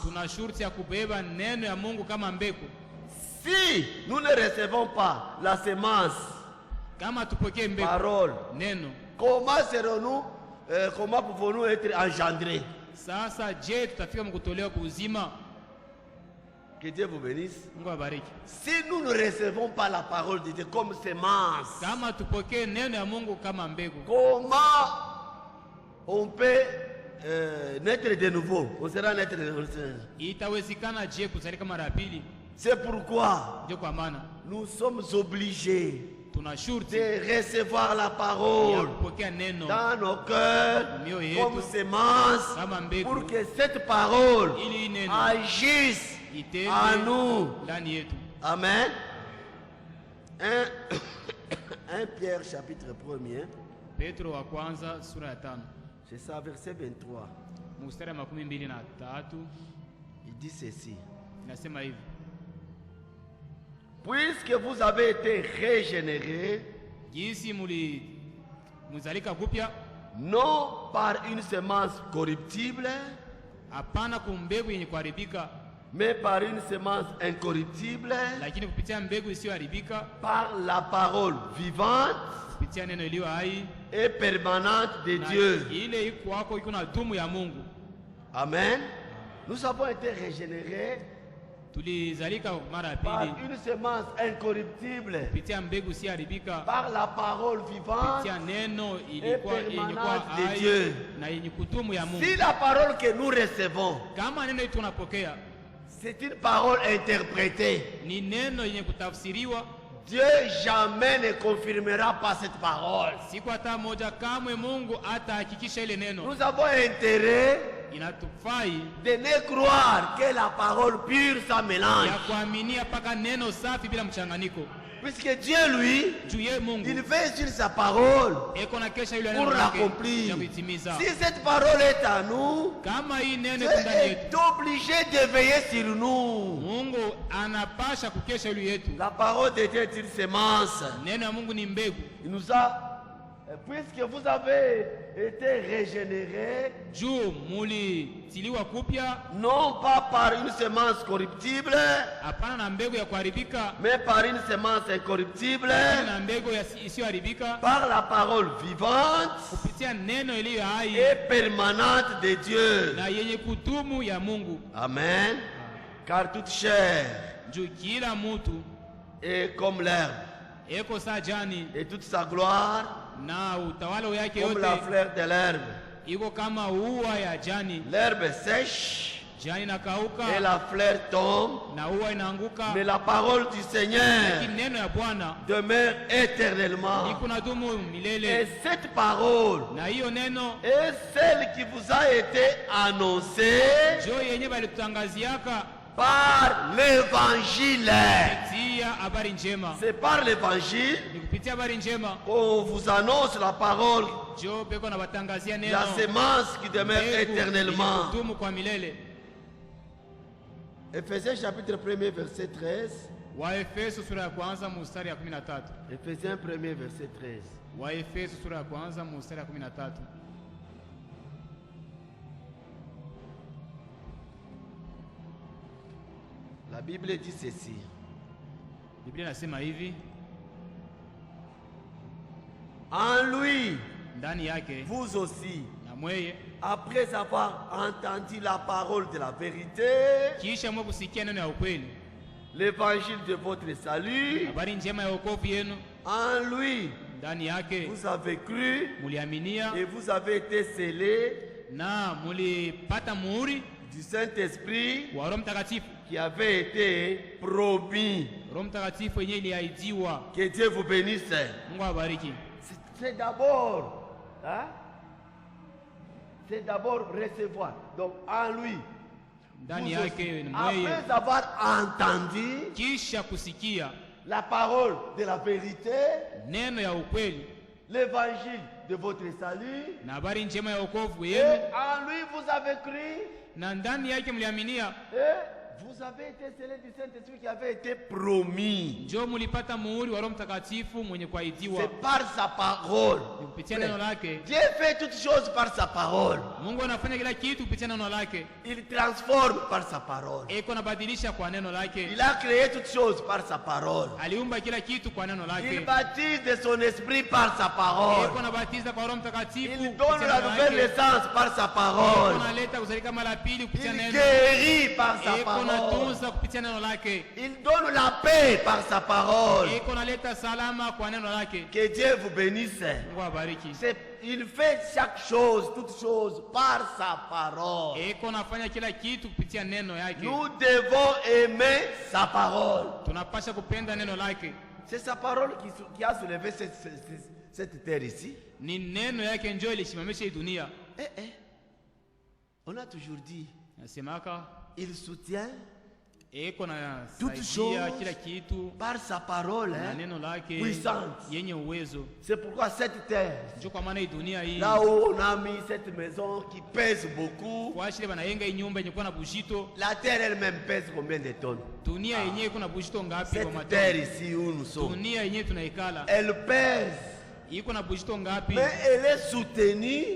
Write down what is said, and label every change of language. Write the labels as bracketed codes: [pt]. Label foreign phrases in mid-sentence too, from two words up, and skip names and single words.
[sw] Tuna shurti ya kubeba neno ya Mungu kama mbegu. [fr] Si nous ne recevons pas la sémence, [sw] Kama tupokee mbegu, [fr] parole, [sw] neno, [fr] comment serons-nous, comment pouvons-nous être engendrés? [sw] sasa je, tutafika mkutolewa kwa uzima? [fr] Que Dieu vous bénisse. [sw] Mungu awabariki. [fr] Si nous ne recevons pas la parole de Dieu comme sémence, [sw] Kama tupokee neno ya Mungu kama mbegu, [fr] comment on peut naître de nouveau? On sera naître de nouveau. [sw] itawezekana je kuzalika mara ya pili? [fr] C'est pourquoi [sw] Ndio kwa maana [fr] nous sommes obligés [sw] tuna shurti [fr] de recevoir la [sw] ya [fr] parole [sw] kupokea neno [fr] dans nos cœurs [sw] mioyo yetu [fr] comme sémence [sw] kama mbegu, [fr] pour que cette parole [sw] ili neno [fr] agisse [sw] itende [fr] en nous. [sw] ndani yetu. [fr] Amen. 1 Pierre chapitre 1er, [sw] Petro wa kwanza sura ya 5 [fr] c'est ça, verset 23. [sw] mstari wa 23 [fr] Il dit ceci. [sw] inasema hivi: [fr] Puisque vous avez été régénérés, [sw] jinsi muzalika kupya, [fr] non par une semence corruptible, [sw] hapana kwa mbegu yenye kuharibika, [fr] mais par une semence incorruptible, [sw] lakini kupitia mbegu isiyoharibika, [fr] par la parole vivante [sw] kupitia neno iliyo hai [fr] et permanente de [sw] na [fr] Dieu. [sw] ile iko wako iko na dumu ya Mungu. Amen. [fr] Nous avons été régénérés [sw] Tulizalika mara ya [fr] par [sw] pili [fr] une semence incorruptible, [sw] kupitia mbegu isiyoharibika, [fr] par la parole vivante. [sw] kupitia neno ilikuwa yenye kuwa [fr] permanente de [sw] hai [fr] Dieu. [sw] na yenye kudumu ya Mungu. [fr] Si la parole que nous recevons, [sw] Kama neno hili tunapokea [fr] c'est une parole interprétée, [sw] ni neno yenye kutafsiriwa, [fr] Dieu jamais ne confirmera pas cette parole. [sw] siku hata moja kamwe Mungu atahakikisha ile neno. [fr] Nous avons intérêt [sw] Inatufai [fr] de ne croire que la parole pure sans mélange. [sw] ya kuaminia paka neno safi bila mchanganyiko, [fr] Puisque Dieu, lui, [sw] juu ye Mungu [fr] il veille sur sa parole [sw] eko na kesha yule [fr] pour [sw] neno lake [fr] l'accomplir. [sw] ya kuitimiza. [fr] Si cette parole est à nous, [sw] Kama hii neno [fr] Dieu [sw] iko ndani [fr] est [sw] yetu, [fr] obligé de veiller sur nous. [sw] Mungu anapasha kukesha yule yetu. [fr] La parole de Dieu est une sémence. [sw] Neno ya Mungu ni mbegu. [fr] Il nous a, puisque vous avez été régénérés, [sw] Juu mulitiliwa kupya, [fr] non pas par une semence corruptible, [sw] hapana na mbegu ya kuharibika, [fr] mais par une semence incorruptible, [sw] lakini na mbegu isiyoharibika, [fr] par la parole vivante [sw] kupitia neno iliyo hai [fr] et permanente de Dieu. [sw] na yenye kudumu ya Mungu. [fr] Amen. Car toute chair [sw] Juu kila mutu [fr] est comme l'herbe, [sw] eko saa jani [fr] et toute sa gloire [sw] na utawala yake [fr] comme la [sw] yote [fr] fleur de l'herbe. [sw] iko kama ua ya jani. [fr] L'herbe sèche [sw] Jani [fr] et [sw] nakauka [fr] la fleur tombe, [sw] na ua inaanguka, [fr] mais la parole du Seigneur [sw] lakini neno ya Bwana [fr] demeure éternellement. [sw] iko na dumu [fr] Et [sw] milele. [fr] cette parole [sw] Na hiyo neno [fr] est celle qui vous a été annoncée [sw] jo yenye balitutangaziaka [fr] par l'évangile. [sw] kupitia habari njema. [fr] C'est par l'évangile [sw] Ni kupitia habari njema [fr] qu'on vous annonce la parole, [sw] jo beko na batangazia neno [fr] la sémence qui demeure [sw] mbegu [fr] éternellement. [sw] yenye kudumu kwa milele. [fr] Ephésiens chapitre 1er verset 13. [sw] Waefeso sura ya kwanza mstari ya 13. [fr] Ephésiens 1er verset 13. [sw] Waefeso sura ya kwanza mstari ya 13. [fr] La Bible dit ceci. [sw] Biblia inasema hivi, [fr] En lui, [sw] ndani yake [fr] vous aussi, [sw] na mweye, [fr] après avoir entendu la parole de la vérité, [sw] kisha mwe kusikia neno ya ukweli, [fr] l'évangile de votre salut, [sw] habari njema ya wokovu yenu, [fr] en lui, [sw] ndani yake [fr] vous avez cru [sw] muliaminia [fr] et vous avez été scellés [sw] na mulipata muhuri [fr] du Saint-Esprit [sw] wa Roho Mtakatifu. [fr] qui avait été promis. [sw] Roho Mtakatifu yenyewe iliahidiwa. [fr] Que Dieu vous bénisse. [sw] Mungu awabariki. [fr] C'est d'abord, hein? C'est d'abord recevoir. Donc en lui, [sw] Ndani [fr] vous [sw] yake [fr] aussi, [sw] ni mweye, [fr] après avoir entendu [sw] kisha kusikia [fr] la parole de la vérité, [sw] neno ya ukweli [fr] l'évangile de votre salut, [sw] na habari njema ya wokovu [fr] et [sw] yenu, [fr] en lui vous avez cru, [sw] na ndani yake mliaminia, [fr] et vous avez été scellés du Saint-Esprit qui avait été promis. [sw] njo mulipata muhuri wa Roho Mtakatifu mwenye kuahidiwa [fr] C'est par sa parole. [sw] kupitia neno lake. [fr] Dieu fait toutes choses par sa parole. [sw] Mungu anafanya kila kitu kupitia neno lake, [fr] Il transforme par sa parole. [sw] eko anabadilisha kwa neno lake, [fr] Il a créé toutes choses par sa parole. [sw] aliumba kila kitu kwa neno [fr] Il [sw] lake, [fr] baptise de son esprit par sa parole. [sw] eko anabatiza kwa Roho Mtakatifu [fr] Il [sw] kupitia [fr] donne la [sw] neno [fr] nouvelle [sw] lake, [fr] naissance par sa [sw] eko [fr] parole. [sw] analeta kuzalika mara pili kupitia [fr] Il [sw] neno, [fr] guérit par sa [sw] eko [fr] parole. [sw] anatunza kupitia neno lake, [fr] Il donne la paix par sa parole. [sw] eko analeta salama kwa neno lake. [fr] Que Dieu vous bénisse. [sw] Mungu awabariki. [fr] Il fait chaque chose, toutes choses par sa parole. [sw] Eko anafanya kila kitu kupitia neno yake. [fr] Nous devons aimer sa parole. [sw] Tunapasha kupenda neno lake. [fr] C'est sa parole qui a soulevé cette terre ici. [sw] Ni neno yake njoo ilisimamisha hii dunia. [fr] On a toujours dit, [sw] Nasemaka [fr] il soutient [sw] eko na [fr] toutes [sw] saidia [fr] choses [sw] kila kitu [fr] par sa parole [sw] na neno lake [fr] puissante. [sw] yenye uwezo. [fr] C'est pourquoi cette terre, [sw] Njoo kwa maana hii dunia hii [fr] là où on a mis cette maison qui pèse beaucoup, [sw] kwa shile banayenga hii nyumba yenye kuwa na bujito. [fr] la terre elle-même pèse combien de tonnes? [sw] Dunia yenyewe iko na bujito ngapi kwa [fr] Cette terre [sw] matoni? [fr] ici où nous sommes, [sw] Dunia yenyewe tunaikala [fr] elle pèse, [sw] iko na bujito ngapi? [fr] mais elle est soutenue